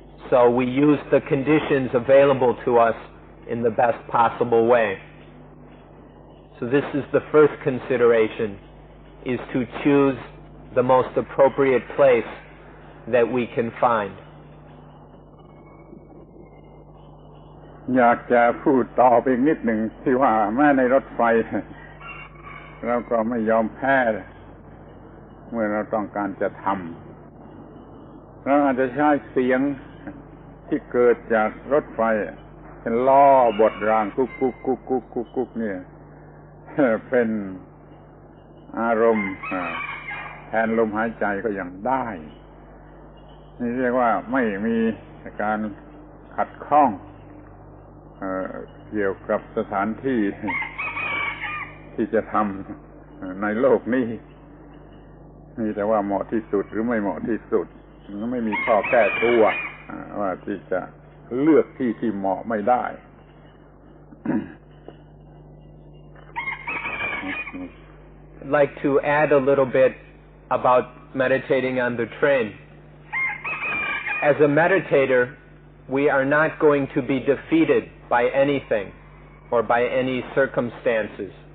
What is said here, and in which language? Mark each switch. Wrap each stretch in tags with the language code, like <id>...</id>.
<en>So we use the conditions available to us in the best possible way. So this is the first consideration, is to choose the most appropriate place that we can find.</en> <th>อยากจะพูดต่อไปอีกนิดหนึ่งที่ว่าแม้ในรถไฟเราก็ไม่ยอมแพ้เมื่อเราต้องการจะทำเราอาจจะใช้เสียงที่เกิดจากรถไฟเป็นล้อบดรางกุ๊กกุ๊กกุ๊กกุ๊กกุ๊กกุ๊กเนี่ยเป็นอารมณ์แทนลมหายใจก็ยังได้นี่เรียกว่าไม่มีการขัดข้อง เกี่ยวกับสถานที่ที่จะทำในโลกนี้มีแต่ว่าเหมาะที่สุดหรือไม่เหมาะที่สุดไม่มีข้อแก้ตัวว่าที่จะเลือกที่เหมาะไม่ได้</th> <en>I'd like to add a little bit about meditating on the train. As a meditator, we are not going to be defeated by anything or by any circumstances.</en>